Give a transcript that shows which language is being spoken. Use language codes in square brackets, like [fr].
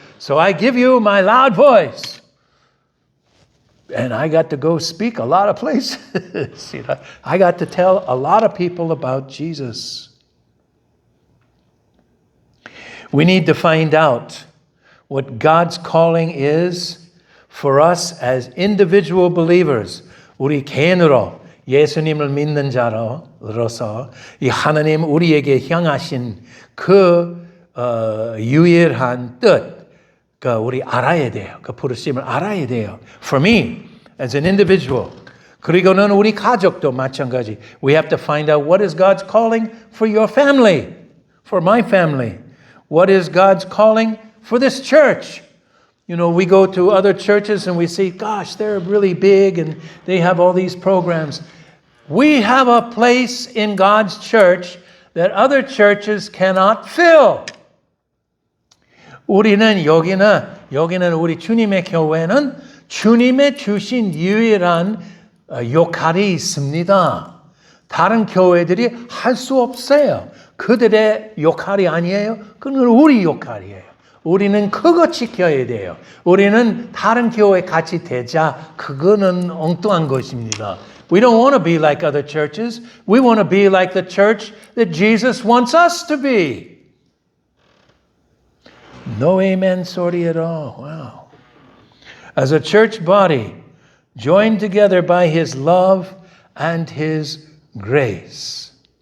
[en] So I give you my loud voice. And I got to go speak a lot of places. I got to tell a lot of people about Jesus. We need to find out what God's calling is for us as individual believers. [ko] 우리 개인으로 예수님을 믿는 자로서 이 하나님 우리에게 향하신 그 유일한 뜻 우리 알아야 돼요. 그 부르심을 알아야 돼요. [en] For me, as an individual. [ko] 그리고는 우리 가족도 마찬가지. [en] We have to find out what is God's calling for your family, for my family. What is God's calling for this church? You know, we go to other churches and we see, gosh, they're really big and they have all these programs. We have a place in God's church that other churches cannot fill. [ko] 우리는 여기는 우리 주님의 교회는 주님의 주신 유일한 역할이 있습니다. 다른 교회들이 할 수 없어요. 그들의 역할이 아니에요. 그건 우리 역할이에요. 우리는 그거 지켜야 돼요. 우리는 다른 교회 같이 되자. 그거는 엉뚱한 것입니다. [en] We don't want to be like other churches. We want to be like the church that Jesus wants us to be. No amen sorry at all. Wow. As a church body, joined together by His love and His grace.